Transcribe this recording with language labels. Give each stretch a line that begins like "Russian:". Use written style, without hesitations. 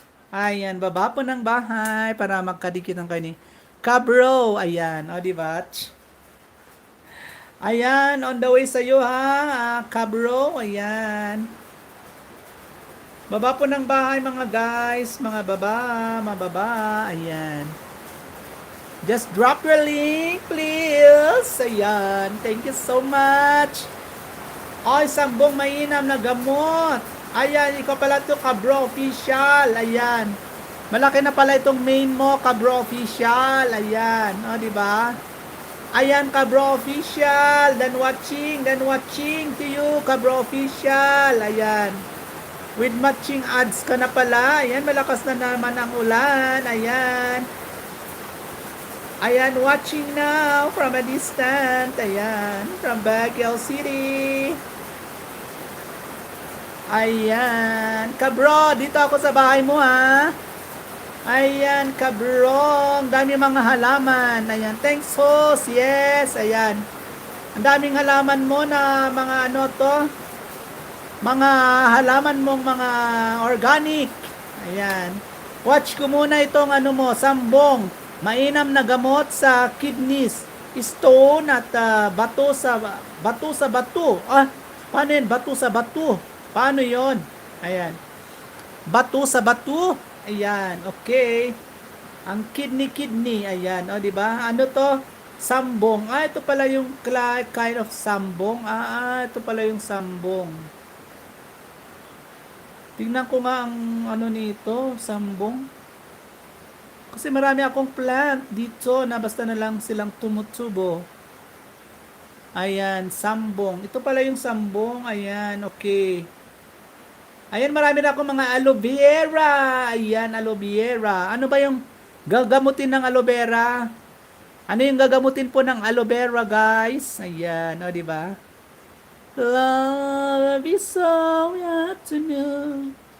Filipino: Ayan, baba po ng bahay para magkadikitan kayo ni Kabro. Ayan, o diba? Ayan, on the way sa'yo ha, Kabro. Ayan. Baba po ng bahay mga guys, mga baba. Ayan.
English: Just drop your link, please.
Filipino: Ayan,
English: thank you so much.
Filipino: Ay, sambong mainam na gamot. Ayan, ikaw pala to, Kabro Official. Ayan. Malaki na pala itong main mo, Kabro Official. Ayan. O, diba? Ayan, Kabro Official.
English: Then watching to you, Kabro Official.
Filipino: Ayan.
English: With matching ads
Filipino: ka na pala. Ayan, malakas na naman ang ulan. Ayan.
English: Ayan, watching now from a distance. Ayan, from Baguio City.
Filipino: Ayan, Kabro, dito ako sa bahay mo ha. Ayan, Kabro, ang dami mga halaman. Ayan,
English: thanks host, yes,
Filipino: ayan. Ang daming halaman mo na mga mga halaman mong mga organic. Ayan, watch ko muna itong sambong. Mainam na gamot sa kidneys, stone at bato sa bato. Paano yun? Bato sa bato. Paano yon? Ayan. Bato sa bato. Ayan. Okay. Ang kidney. Ayan. O, diba? Ano to? Sambong. Ito pala yung
English: kind of
Filipino: sambong. Ito pala yung sambong. Tingnan ko nga ang ano nito, sambong. Kasi marami akong plant dito na basta na lang silang tumutubo. Ayan, sambong. Ito pala yung sambong. Ayan, okay. Ayan, marami na akong mga aloe vera. Ayan, aloe vera. Ano ba yung gagamutin ng aloe vera? Ano yung gagamutin po ng aloe vera, guys? Ayan, o, di ba?
English: Love is all we have to know.